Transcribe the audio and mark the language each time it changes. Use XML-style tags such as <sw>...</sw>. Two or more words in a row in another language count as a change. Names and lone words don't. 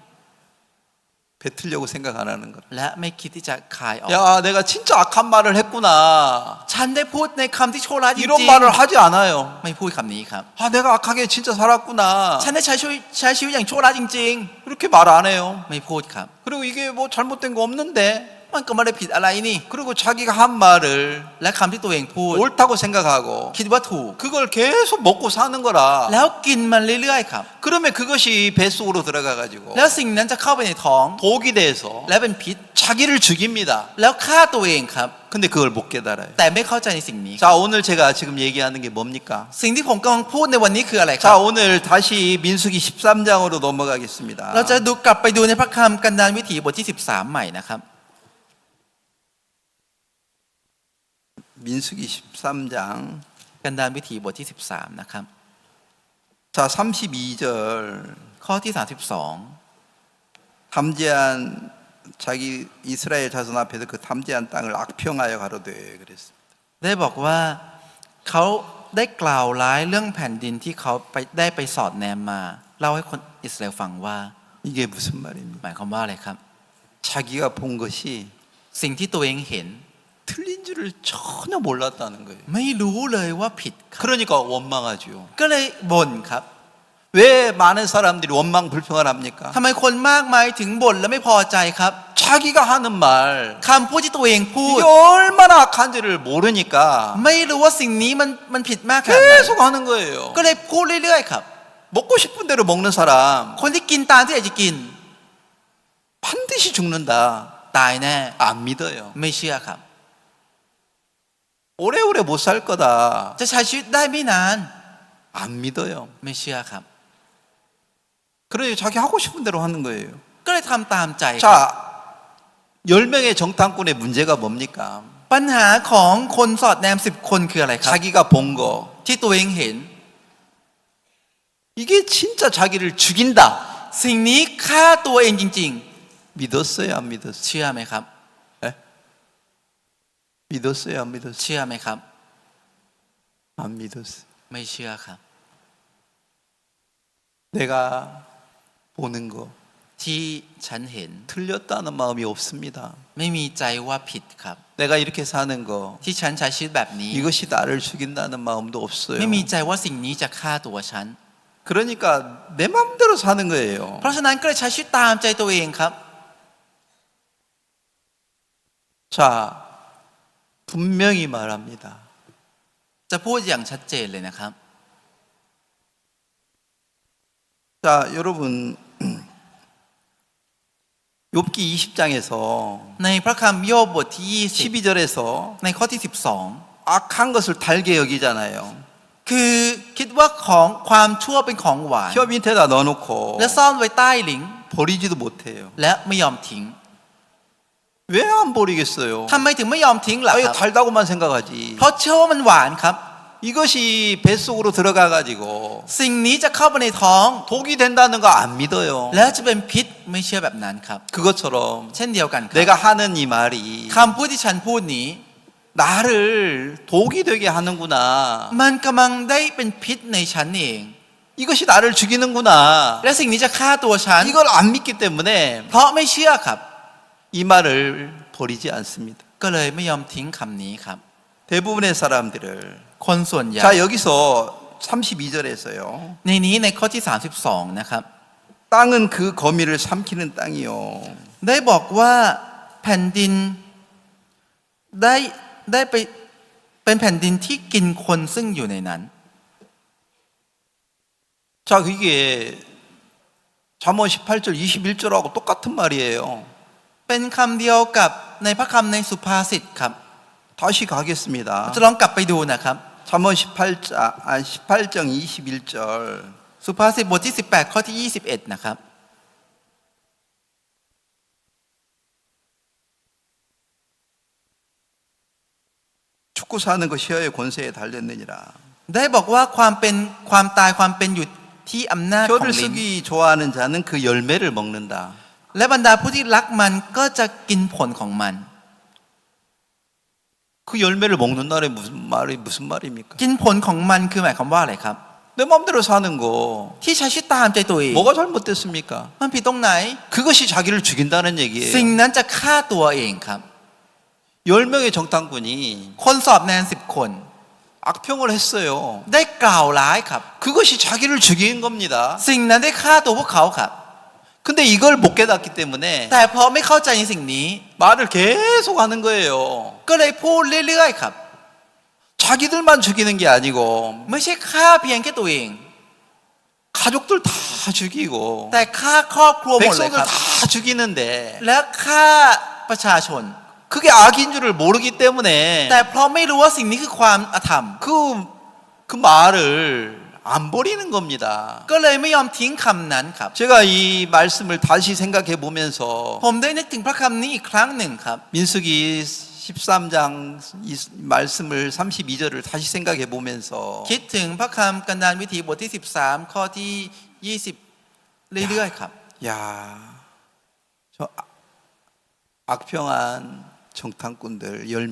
<ko>뱉으려고 생각 안 하는 거야.</ko> <th>และไม่คิดที่จะคายออก</th> <ko>야, 내가 진짜 악한 말을 했구나.</ko> <th>ฉันได้พูดในคำที่ชั่วร้ายจริง</th> <ko>이런 말을 하지 않아요.</ko> <th>ๆไม่พูดคำนี้ครับ</th> <ko>아, 내가 악하게 진짜 살았구나.</ko> <th>ฉันได้ใช้ชีวิตอย่างชั่วร้ายจริง</th> <ko>그렇게 말 안 해요.</ko> <th>ๆ ไม่พูดครับ</th> <ko>그리고 이게 뭐 잘못된 거 없는데.</ko> <th>มันก็ไม่ได้ผิดอะไรนี่</th> <ko>그리고 자기가 한 말을</ko> <th>และคำที่ตัวเองพูด</th> <ko>옳다고 생각하고</ko> <th>คิดว่าถูก</th> <ko>그걸 계속 먹고 사는 거라.</ko> <th>แล้วกินมันเรื่อยๆครับ</th> <ko>그러면 그것이 뱃속으로 들어가 가지고</ko> <th>แล้วสิ่งนั้นจะเข้าไปในท้อง</th> <ko>독이 돼서</ko> <th>และเป็นพิษ</th> <ko>자기를 죽입니다.</ko> <th>แล้วฆ่าตัวเองครับ</th> <ko>근데 그걸 못 깨달아요.</ko> <th>แต่ไม่เข้าใจในสิ่งนี้</th> <ko>자, 오늘 제가 지금 얘기하는 게 뭡니까?</ko> <th>สิ่งที่ผมกำลังพูดในวันนี้คืออะไรครั</th> <ko>자,</ko> <th>บ</th> <ko>오늘 다시 민수기 13장으로 넘어가겠습니다.</ko> <th>เราจะดูกลับไปดูในพระคำกันดารวิถีบทที่ 13 ใหม่นะครับ</th> <ko>민수기 13장</ko> <th>กันดารวิถีบทที่ 13 นะครับ</th> <ko>자, 32절</ko> <th>ข้อที่</th> <ko>탐지한 자기 이스라엘 자손 앞에서 그 탐지한 땅을 악평하여 가로되 그랬습니다.</ko> <th>32 ได้บอกว่าเขาได้กล่าวร้ายเรื่องแผ่นดินที่เขาได้ไปสอดแนมมาเล่าให้คนอิสราเอลฟังว่า</th> <ko>이게 무슨 말입니까?</ko> <th>หมายความว่าอะไรครับ</th> <ko>자기가 본 것이</ko> <th>สิ่งที่ตัวเองเห็น</th> <ko>틀린 줄을 전혀 몰랐다는 거예요.</ko> <th>ไม่รู้เลยว่าผิดครับ</th> <ko>그러니까 원망하죠.</ko> <th>ก็เลยบ่นครับ</th> <ko>왜 많은 사람들이 원망 불평을 합니까?</ko> <th>ทำไมคนมากมายถึงบ่นและไม่พอใจครับ</th> <ko>자기가 하는 말</ko> <th>คำพูดที่ตัวเองพูด</th> <ko>이게 얼마나 악한지를 모르니까</ko> <th>ไม่รู้ว่าสิ่งนี้มันผิดมากขนาดไหน</th> <ko>계속 하는 거예요.</ko> <th>ก็เลยพูดเรื่อยๆครับ</th> <ko>먹고 싶은 대로 먹는 사람</ko> <th>คนที่กินตามที่อยากจะกิน</th> <ko>반드시 죽는다.</ko> <th>ตายแน่</th> <ko>안 믿어요.</ko> <th>ไม่เชื่อครับ</th> <ko>오래오래 못 살 거다.</ko> <th>จะใช้ชีวิตได้ไม่นาน</th> <ko>안 믿어요.</ko> <th>ไม่เชื่อครับ</th> <ko>그러니 자기 하고 싶은 대로 하는 거예요.</ko> <th>ก็เลยทำตามใจ</th> <ko>자, 10명의 정탐꾼의 문제가 뭡니까?</ko> <th>ปัญหาของคนสอดแนม10 คนคืออะไรครับ</th> <ko>자기가 본 거.</ko> <th>ที่ตัวเองเห็น</th> <ko>이게 진짜 자기를 죽인다.</ko> <th>สิ่งนี้ฆ่าตัวเองจริง</th> <ko>믿었어요, 안 ๆ 믿었어요?</ko> <th>เชื่อไหมครับ</th> <ko>네? 믿었어요, 안 믿었어요?</ko> <th>เชื่อไหมครับ</th> <ko>안 믿었어요.</ko> <th>ไม่เชื่อครับ</th> <ko>내가 보는 거</ko> <th>ที่ฉันเห็น</th> <ko>틀렸다는 마음이 없습니다.</ko> <th>ไม่มีใจว่าผิดครับ</th> <ko>내가 이렇게 사는 거</ko> <th>ที่ฉันใช้ชีวิตแบบนี้</th> <ko>이것이 나를 죽인다는 마음도 없어요.</ko> <th>ไม่มีใจว่าสิ่งนี้จะฆ่าตัวฉัน</th> <ko>그러니까 내 마음대로 사는 거예요.</ko> <th>เพราะฉะนั้นก็เลยใช้ชีวิตตามใจตัวเองครับ</th> <ko>자, 분명히 말합니다.</ko> <th>จะพูดอย่างชัดเจนเลยนะครับ</th> <ko>자, 여러분 욥기 20장에서</ko> <th>ในพระคำโยบบทที่</th> <ko>12절에서</ko> <th>20 ในข้อที่</th> <ko>악한 것을 달게 여기잖아요.</ko> <th>12 คือคิดว่าของความชั่วเป็นของหวาน</th> <ko>혀 밑에다 넣어놓고</ko> <th>และซ่อนไว้ใต้หลิง</th> <ko>버리지도 못해요.</ko> <th>และไม่ยอมทิ้ง</th> <ko>왜 안 버리겠어요?</ko> <th>ทำไมถึงไม่ยอมทิ้งล่ะ</th> <ko>아,</ko> <th>ค</th> <ko>이거</ko> <th>รับ</th> <ko>달다고만 생각하지.</ko> <th>เพราะเชื่อว่ามันหวานครับ</th> <ko>이것이 뱃속으로 들어가가지고</ko> <th>สิ่งนี้จะเข้าไปในท้อง</th> <ko>독이 된다는 거 안 믿어요.</ko> <th>แล้วจะเป็นพิษไม่เชื่อแบบนั้นครับ</th> <ko>그것처럼</ko> <th>เช่นเดียวกันครับ</th> <ko>내가 하는 이 말이</ko> <th>คำพูดที่ฉันพูดนี้</th> <ko>나를 독이 되게 하는구나.</ko> <th>มันกำลังได้เป็นพิษในฉันเอง</th> <ko>이것이 나를 죽이는구나.</ko> <th>และสิ่งนี้จะฆ่าตัวฉัน</th> <ko>이걸 안 믿기 때문에</ko> <th>เพราะไม่เชื่อครับ</th> <ko>이 말을 버리지 않습니다.</ko> <th>ก็เลยไม่ยอมทิ้งคำนี้ครับ</th> <ko>대부분의 사람들을</ko> <th>คนส่วนใหญ่</th> <ko>자 여기서 32절에서요.</ko> <th>ในนี้ในข้อที่ 32 นะครับ</th> <ko>땅은 그 거미를 삼키는 땅이요.</ko> <th>ได้บอกว่าแผ่นดินได้ไปเป็นแผ่นดินที่กินคนซึ่งอยู่ในนั้น</th> <ko>자 그게 잠언 18절 21절하고 똑같은 말이에요.</ko> <th>เป็นคำเดียวกับในพระคำในสุภาษิตครับ</th> <ko>다시 가겠습니다.</ko> <th>จะลองกลับไปดูนะครับ</th> <ko>잠언 18장 21절.</ko> <th>สุภาษิตบทที่18ข้อที่21นะครับ</th> <ko>죽고 사는 것 혀의 권세에 달렸느니라.</ko> <th>ได้บอกว่าความตายความเป็นอยู่ที่อำนาจของ</th> <ko>혀를</ko> <th>ลิ้น</th> <ko>쓰기 좋아하는 자는 그 열매를 먹는다.</ko> <th>และบรรดาผู้ที่รักมันก็จะกินผลของมัน</th> <ko>그 열매를 먹는다는 무슨 말입니까?</ko> <th>กินผลของมันคือหมายความว่าอะไรครับ</th> <ko>내 마음대로 사는 거</ko> <th>ที่ใช้ชีวิตตามใจตัวเอง</th> <ko>뭐가 잘못됐습니까?</ko> <th>มันผิดตรงไหน</th> <ko>그것이 자기를 죽인다는</ko> <th>สิ่ง</th> <ko>얘기예요.</ko> <th>นั้นจะฆ่าตัวเองครับ</th> <ko>10명의 정탐꾼이</ko> <th>คนสอบแนน10 คน</th> <ko>악평을 했어요.</ko> <th>ได้กล่าวร้ายครับ</th> <ko>그것이 자기를 죽인 겁니다.</ko> <th>สิ่งนั้นได้ฆ่าตัวพวกเขาครับ</th> <ko>근데 이걸 못 깨닫기 때문에</ko> <th>แต่เพราะไม่เข้าใจในสิ่งนี้</th> <ko>말을 계속 하는 거예요.</ko> <th>ก็เลยพูดเรื่อยๆครับ</th> <ko>자기들만 죽이는 게 아니고</ko> <th>ไม่ใช่ฆ่าเพียงแค่ตัวเอง</th> <ko>가족들 다 죽이고</ko> <th>แต่ฆ่าครอบครัวหมดเลย</th> <ko>백성들</ko> <th>ครับ</th> <ko>다 죽이는데</ko> <th>และฆ่าประชาชน</th> <ko>그게 악인 줄을 모르기 때문에</ko> <th>แต่เพราะไม่รู้ว่าสิ่งนี้คือความอธรรม</th> <ko>그 말을 안 버리는 겁니다.</ko> <th>ก็เลยไม่ยอมทิ้งคำนั้นครับ</th> <ko>제가 이 말씀을 다시 생각해 보면서</ko> <th>ผมได้นึกถึงพระคำนี้อีกครั้งหนึ่งครับ</th> <ko>민수기 13장 이 말씀을 32절을 다시 생각해 보면서</ko> <th>คิดถึงพระคำกันดารวิถีบทที่13ข้อที่20เรื่อยๆครับ</th> <ko>야, 저 악평한 정탐꾼들 10명</ko>